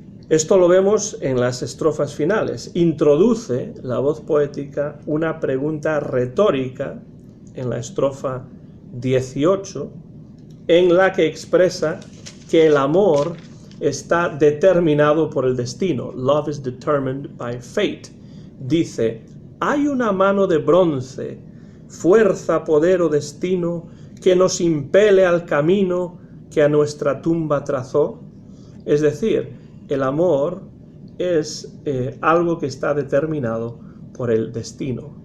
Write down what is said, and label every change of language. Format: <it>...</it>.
<es>Esto lo vemos en las estrofas finales. Introduce la voz poética una pregunta retórica en la estrofa 18, en la que expresa que el amor está determinado por el destino.</es> <en>Love is determined by fate.</en> <es>Dice, hay una mano de bronce, fuerza, poder o destino, que nos impele al camino que a nuestra tumba trazó. Es decir, el amor es algo que está determinado por el destino.</es>